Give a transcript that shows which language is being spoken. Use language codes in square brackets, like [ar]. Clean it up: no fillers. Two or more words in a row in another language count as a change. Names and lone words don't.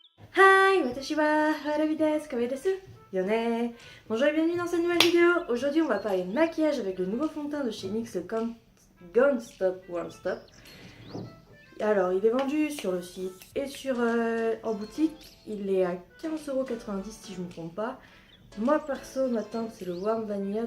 [ja] Hi, 私は harabi です、可愛いです、よね. [fr] Bonjour et bienvenue dans cette nouvelle vidéo. Aujourd'hui, on va parler de maquillage avec le nouveau fond de teint de chez NYX, le Gone Stop One Stop. Alors, il est vendu sur le site et en boutique. Il est à 15,90€ si je ne me trompe pas. Moi, perso, ma teinte, c'est le Warm Vanilla.